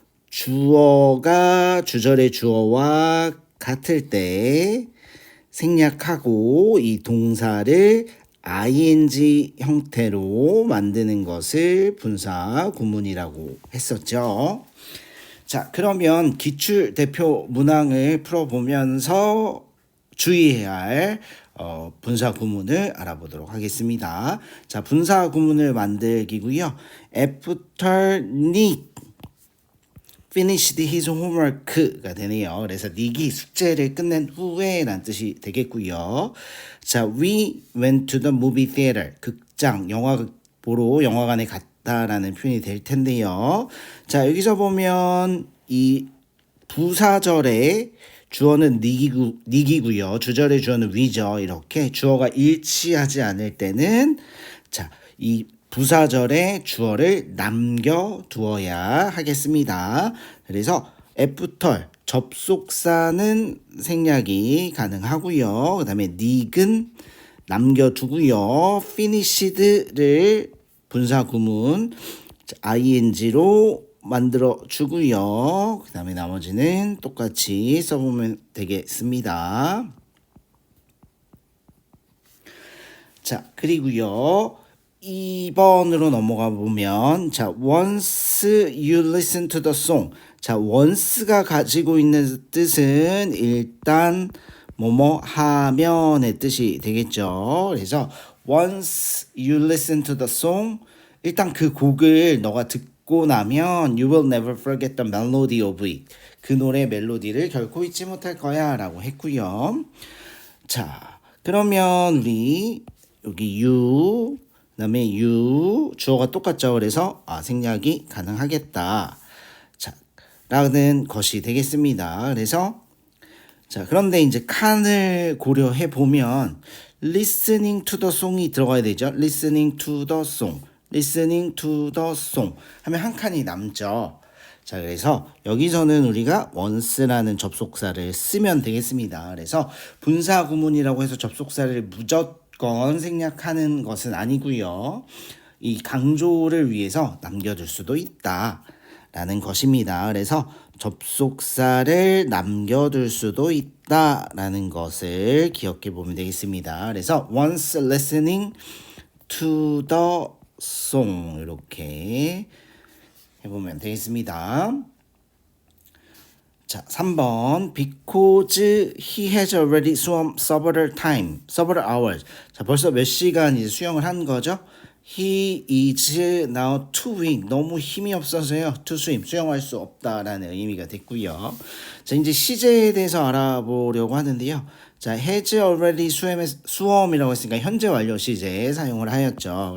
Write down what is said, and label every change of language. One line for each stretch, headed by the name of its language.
Korean: 주어가 주절의 주어와 같을 때 생략하고 이 동사를 ing 형태로 만드는 것을 분사 구문이라고 했었죠. 자, 그러면 기출 대표 문항을 풀어보면서 주의해야 할 분사 구문을 알아보도록 하겠습니다. 자, 분사 구문을 만들기고요.
English: After Nick finished his homework
Korean: 가 되네요. 그래서 닉이 숙제를 끝낸 후에 라는 뜻이 되겠고요.
English: 자, we went to the movie theater.
Korean: 극장, 영화 보러 영화관에 갔다라는 표현이 될 텐데요. 자, 여기서 보면 이 부사절에 주어는 닉이고요. 주절의 주어는 we죠. 이렇게 주어가 일치하지 않을 때는 자, 이 부사절에 주어를 남겨두어야 하겠습니다. 그래서 after 접속사는 생략이 가능하고요. 그 다음에 닉은 남겨두고요. finished를 분사구문 ing로 만들어 주고요. 그 다음에 나머지는 똑같이 써보면 되겠습니다. 자, 그리고요. 2번으로 넘어가 보면 자,
English: once you listen to the song.
Korean: 자, once가 가지고 있는 뜻은 일단 뭐뭐 하면의 뜻이 되겠죠. 그래서
English: once you listen to the song
Korean: 일단 그 곡을 너가 듣고 나면
English: you will never forget the melody of it.
Korean: 그 노래 멜로디를 결코 잊지 못할 거야 라고 했고요. 자, 그러면 우리 여기 you 그다음에 you 주어가 똑같죠. 그래서 생략이 가능하겠다. 자, 라는 것이 되겠습니다. 그래서 자, 그런데 이제 칸을 고려해 보면
English: listening to the song
Korean: 이 들어가야 되죠.
English: listening to the song. listening to the song
Korean: 하면 한 칸이 남죠. 자, 그래서 여기서는 우리가 once라는 접속사를 쓰면 되겠습니다. 그래서 분사 구문이라고 해서 접속사를 무조건 생략하는 것은 아니고요. 이 강조를 위해서 남겨둘 수도 있다. 라는 것입니다. 그래서 접속사를 남겨둘 수도 있다라는 것을 기억해 보면 되겠습니다. 그래서
English: once listening to the song
Korean: 이렇게 해보면 되겠습니다.
English: 자, 3번 because he has already swum several hours.
Korean: 자, 벌써 몇 시간 이제 수영을 한 거죠.
English: He is now too weak.
Korean: 너무 힘이 없어서요.
English: To swim.
Korean: 수영할 수 없다라는 의미가 됐고요. 자, 이제 시제에 대해서 알아보려고 하는데요. 자, has already swum이라고 했으니까 현재 완료 시제에 사용을 하였죠.